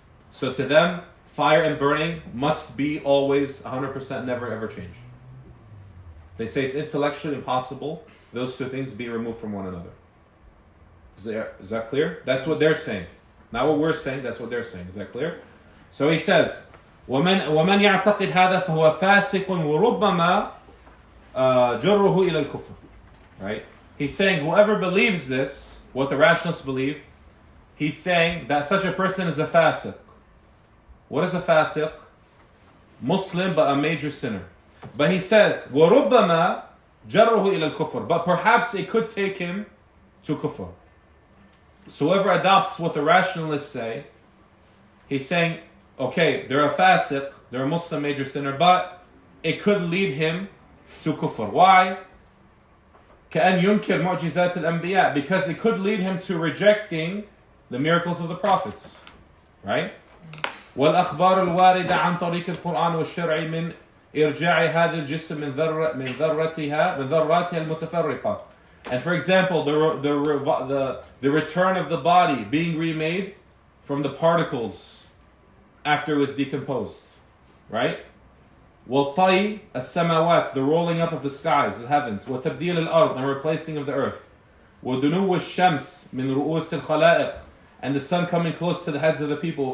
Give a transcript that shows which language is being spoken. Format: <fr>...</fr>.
<en>So to them, fire and burning must be always 100% never ever change. They say it's intellectually impossible those two things be removed from one another. Is that clear? That's what they're saying. Not what we're saying, that's what they're saying. Is that clear? So he says,</en> <ar>ومن يعتقد هذا فهو فاسق وربما جره إلى الكفر.</ar> <en>Right? He's saying whoever believes this, what the rationalists believe, he's saying that such a person is a fasiq. What is a fasiq? Muslim but a major sinner. But he says,</en> <ar>وَرُبَّمَا جَرُّهُ إِلَى الْكُفْرِ.</ar> <en>But perhaps it could take him to kufr. So whoever adopts what the rationalists say, he's saying, okay, they're a fasiq, they're a Muslim major sinner, but it could lead him to kufr. Why?</en> <ar>كأن ينكر معجزات الأنبياء.</ar> <en>Because it could lead him to rejecting the miracles of the prophets. Right?</en> <ar>والأخبار الواردة عن طريق القرآن والشرع من إرجاع هذا الجسم من ذراتها المتفرقة.</ar> <en>And for example, the return of the body being remade from the particles after it was decomposed. Right?</en> <ar>وَالطَّيْ السَّمَوَاتِ,</ar> <en>the rolling up of the skies, the heavens.</en> <ar>وَتَبْدِيلِ الْأَرْض,</ar> <en>and replacing of the earth.</en> <ar>وَدُنُوُ الشَّمْسِ مِنْ رُؤُوسِ الْخَلَائِقِ,</ar> <en>and the sun coming close to the heads of the people.</en>